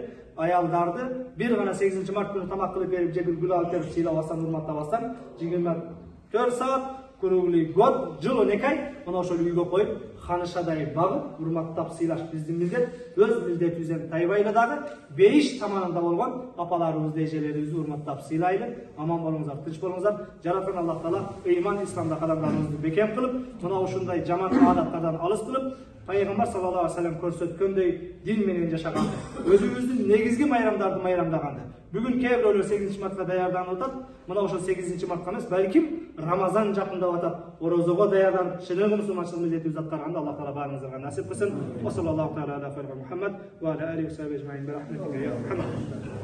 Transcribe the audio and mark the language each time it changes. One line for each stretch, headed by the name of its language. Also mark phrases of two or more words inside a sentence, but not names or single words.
Kyrgyz: Аялдарды бир гана 8 март күнү тамак кылып берип, же бир гүл алып берип сыйлабастан, урматтабастан, 24 саат
Russian: круглый год,
Kyrgyz: жыл 12 ай мына ошол үйгө коюп, ханышадай багып, урматтап сыйлаш биздин милдет. Өз милдетибизден тайбайлы дагы, бейиш таманында болгон апаларыбызды, эжелерибизди урматтап сыйлайлы. Аман болуңуздар, тынч болуңуздар. Жараткан Аллах Таала ыйман, исламда кадамдарыңызды бекем кылып, мына ушундай жаман адаттардан алыс кылып, Пайгамбар
Arabic: صلى الله عليه وسلم
Kyrgyz: көрсөткөндөй дин менен жашаганды, өзүбүздүн негизги майрамдарды майрамдаганды. Бүгүн кээ бирөөлөр 8 мартка даярданып атат. Мына ошол 8 мартка эмес, балким Рамазан жакындап атат. Орозого даярданып, чыныгы мусулманчылык милдетибизди аткарганда Аллах Таала баарыңыздарга насип кылсын.
Arabic: صلى الله تعالى على محمد وعلى عليه وصحبه أجمعين.